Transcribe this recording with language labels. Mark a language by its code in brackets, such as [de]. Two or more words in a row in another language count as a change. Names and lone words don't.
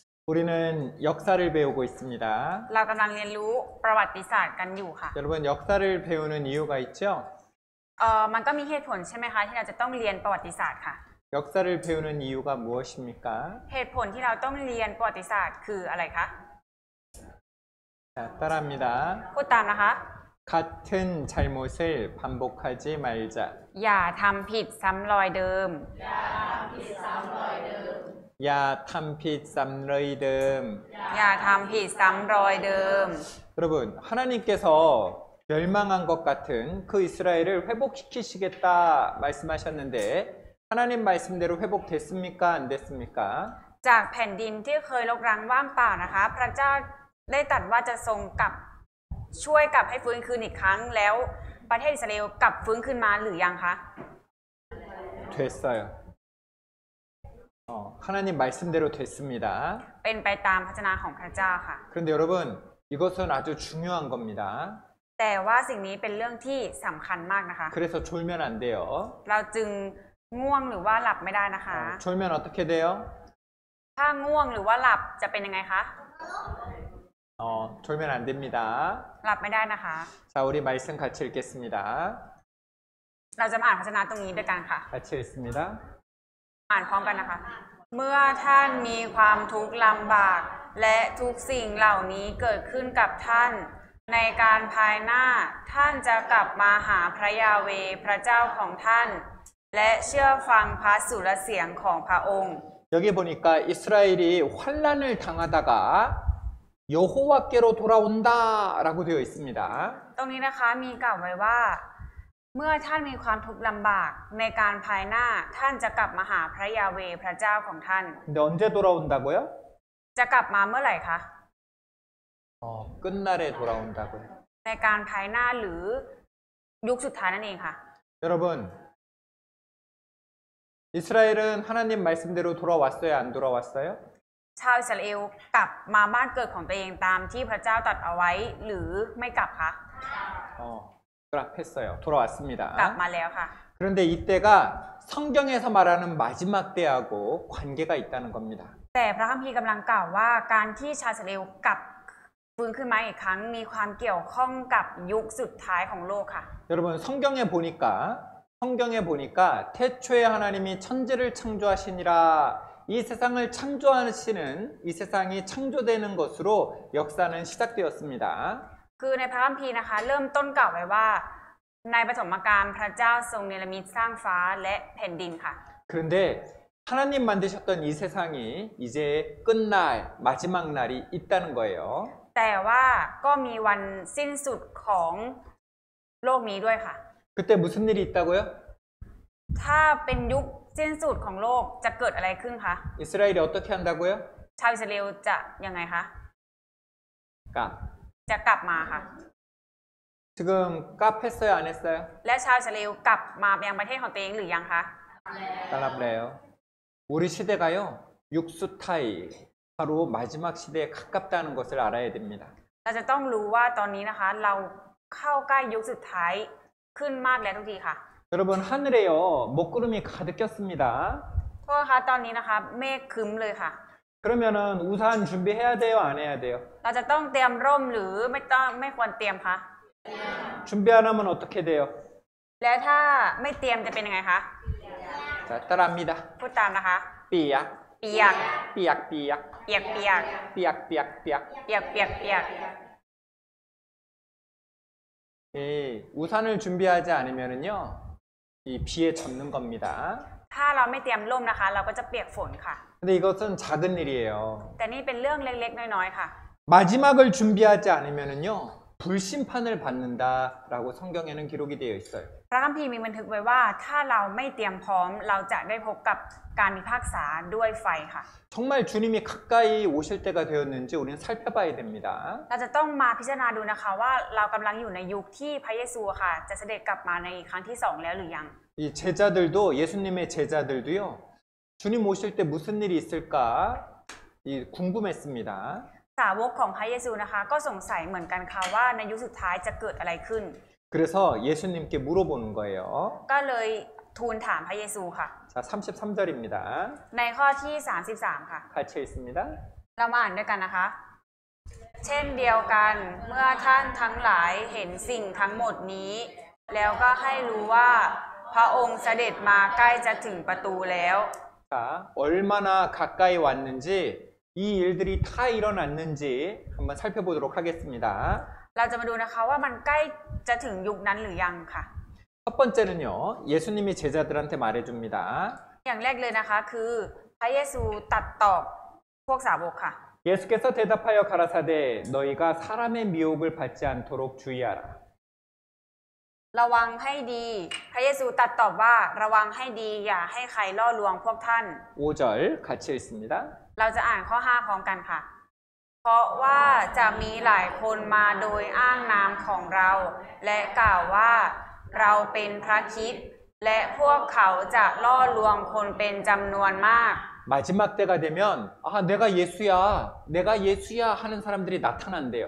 [ko] 우리는 역사를 배우고 있습니다. [th] เรากำลังเรียนรู้ประวัติศาสตร์กันอยู่ค่ะ [ko] 여러분 역사를 배우는 이유가 있죠? [th] มันก็มีเหตุผลใช่ไหมคะที่เราจะต้องเรียนประวัติศาสตร์ค่ะ [ko] 역사를 배우는 이유가 무엇입니까? [th] เหตุผลที่เราต้องเรียนประวัติศาสตร์คืออะไรคะ [ko] 자, 따라합니다. [th] พูดตามนะคะ [ko] 같은 잘못을 반복하지 말자. [th] อย่าทำผิดซ้ำรอยเดิม อย่าทำผิด ซ้ำรอยเดิม. อย่าทำผิดซ้ำรอยเดิม [ko] 여러분 하나님께서 멸망한 것 같은 그 이스라엘을 회복시키시겠다 말씀하셨는데 하나님 말씀대로 회복됐습니까? 안 됐습니까? [th] จากแผ่นดินที่เคยรกร้างว่างเปล่านะคะ พระเจ้าได้ตรัสว่าจะทรงกลับช่วยกลับให้ฟื้นคืนอีกครั้งแล้วประเทศอิสราเอลกลับฟื้นคืนมาหรือยังคะ [ko] 됐어요. 하나님 말씀대로 됐습니다. [th] เป็นไปตามพระวจนะของพระเจ้าค่ะ [ko] 그런데 여러분 이것은 아주 중요한 겁니다. [th] แต่ว่าสิ่งนี้เป็นเรื่องที่สำคัญมากนะคะ [ko] 그래서 졸면 안 돼요. [th] เราจึงง่วงหรือว่าหลับไม่ได้นะคะ [ko] 졸면 어떻게 돼요? [th] ถ้าง่วงหรือว่าหลับจะเป็นยังไงคะ [ko] 졸면 안 됩니다. [th] หลับไม่ได้นะคะ [ko] 자, 우리 말씀 같이 읽겠습니다. [th] เราจะมาอ่านพระวจนะตรงนี้ด้วยกันค่ะ [ko] 같이 읽습니다. [th] อ่านพร้อมกันนะคะ เมื่อท่านมีความทุกข์ลำบากและทุกสิ่งเหล่านี้เกิดขึ้นกับท่านในการภายหน้าท่านจะกลับมาหาพระยาเวห์พระเจ้าของท่านและเชื่อฟังพระสุรเสียงของพระองค์ [ko] 여기 보니까 이스라엘이 환난을 당하다가 여호와께로 돌아온다라고 되어 있습니다. [th] ตรงนี้นะคะมีกล่าวไว้ว่าเมื่อท่านมีความทุกข์ลำบากในการภายหน้าท่านจะกลับมาหาพระยาเวห์พระเจ้าของท่าน [ko] 근데 언제 돌아온다고요? [th] จะกลับมาเมื่อไหร่คะ [ko] 끝날에 돌아온다고요. [th] ในการภายหน้าหรือยุคสุดท้ายนั่นเองค่ะ [ko] 여러분 이스라엘은 하나님 말씀대로 돌아왔어요? 안 돌아왔어요? [th] ชาวอิสราเอลกลับมาบ้านเกิดของตัวเองตามที่พระเจ้าตรัสเอาไว้หรือไม่กลับคะ [ko] 돌아왔어요. 돌아왔습니다. [th] กลับมาแล้วค่ะ [ko] 그런데 이때가 성경에서 말하는 마지막 때하고 관계가 있다는 겁니다. [th] แต่พระคัมภีร์กำลังกล่าวว่าการที่ชาวอิสราเอลกลับฟื้นขึ้นมาอีกครั้งมีความเกี่ยวข้องกับยุคสุดท้ายของโลกค่ะ [ko] 여러분 성경에 보니까 태초에 하나님이 천지를 창조하시니라 이 세상을 창조하시는 이 세상이 창조되는 것으로 역사는 시작되었습니다. [th] คือในพระคัมภีร์นะคะเริ่มต้นกล่าวไว้ว่าในปฐมกาลพระเจ้าทรงเนรมิตสร้างฟ้าและแผ่นดินค่ะ [ko] 그런데 하나님 만드셨던 이 세상이 이제 끝날 마지막 날이 있다는 거예요. [th] แต่ว่าก็มีวันสิ้นสุดของโลกนี้ด้วยค่ะ [ko] 그때 무슨 일이 있다고요? [th] ถ้าเป็นยุคสิ้นสุดของโลกจะเกิดอะไรขึ้นคะ [ko] 이스라엘이 어떻게 한다고요? [th] ชาวอิสราเอลจะยังไงคะ 까. จะกลับมาค่ะ [ko] 지금 깝했어요? 안 했어요? [th] และชาวอิสราเอลกลับมายังประเทศของตัวเองหรือยังคะ [ko] 따라브래요. 우리 시대가요 육수타이 바로 마지막 시대에 가깝다는 것을 알아야 됩니다. [th] เราจะต้องรู้ว่าตอนนี้นะคะเราเข้าใกล้ยุคสุดท้ายขึ้นมากแล้วทุกทีค่ะ [ko] 여러분 하늘에요 먹구름이 가득 꼈습니다. [th] โทษนะคะตอนนี้นะคะเมฆครึ้มเลยค่ะ [ko] 그러면은 우산 준비해야 돼요? 안 해야 돼요? [th] เราจะต้องเตรียมร่มหรือไม่ควรเตรียมคะ [ko] 준비 안 하면 어떻게 돼요? [th] แล้วถ้าไม่เตรียมจะเป็นยังไงคะ [ko] 자, 따라합니다. [th] พูดตามนะคะ 삐약 เปียก เปียก เปียก เปียกเปียก เปียก เปียก เปียก. เปียกเปียกเปียก [ko] 우산을 준비하지 않으면은요 이 비에 젖는 겁니다. [th] ถ้าเราไม่เตรียมร่มนะคะ เราก็จะเปียกฝนค่ะ [ko] 근데 이것은 작은 일이에요. [th] แต่นี่เป็นเรื่องเล็กๆน้อยๆค่ะ [ko] 마지막을 준비하지 않으면은요 불심판을 받는다라고 성경에는 기록이 되어 있어요. [th] พระคัมภีร์มีบันทึกไว้ว่าถ้าเราไม่เตรียมพร้อมเราจะได้พบกับการพิพากษาด้วยไฟค่ะ [ko] 정말 주님이 가까이 오실 때가 되었는지 우리는 살펴봐야 됩니다. [th] เราจะต้องมาพิจารณาดูนะคะว่าเรากำลังอยู่ในยุคที่พระเยซูค่ะจะเสด็จกลับมาในครั้งที่2แล้วหรือยัง [ko] 이 제자들도 예수님의 제자들도요 주님 오실 때 무슨 일이 있을까 궁금했습니다. [th] สาวกของพระเยซูนะคะก็สงสัยเหมือนกันค่ะว่าในยุคสุดท้ายจะเกิดอะไรขึ้น [ko] 그래서 예수님께 물어보는 거예요. [th] ก็เลยทูลถามพระเยซูค่ะ [ko] 자, 33절입니다. [th] ในข้อที่33ค่ะ [ko] 같이 읽습니다. [th] เรามาอ่านด้วยกันนะคะ เช่นเดียวกันเมื่อท่านทั้งหลายเห็นสิ่งทั้งหมดนี้ แล้วก็ให้รู้ว่าพระองค์เสด็จมาใกล้จะถึงประตูแล้ว [ko] 자, 얼마나 가까이 왔는지 이 일들이 다 일어났는지 한번 살펴보도록 하겠습니다. [th] เราจะมาดูนะคะว่ามันใกล้จะถึงยุคนั้นหรือยังค่ะ [ko] 첫 번째는요, 예수님이 제자들한테 말해줍니다. [th] อย่างแรกเลยนะคะคือพระเยซูตรัสตอบพวกสาวกค่ะ [ko] 예수께서 대답하여 가라사대 너희가 사람의 미혹을 받지 않도록 주의하라. [th] ระวังให้ดี พระเยซูตรัสตอบว่าระวังให้ดีอย่าให้ใครล่อลวงพวกท่าน [ko] 5절 같이 읽습니다. [th] เราจะอ่านข้อ 5 พร้อมกันค่ะ เพราะว่าจะมีหลายคนมาโดยอ้างนามของเรา และกล่าวว่าเราเป็นพระคริสต์และพวกเขาจะล่อลวงคนเป็นจำนวนมาก [ko] 마지막 때가 되면 내가 예수야 하는 사람들이 나타난대요.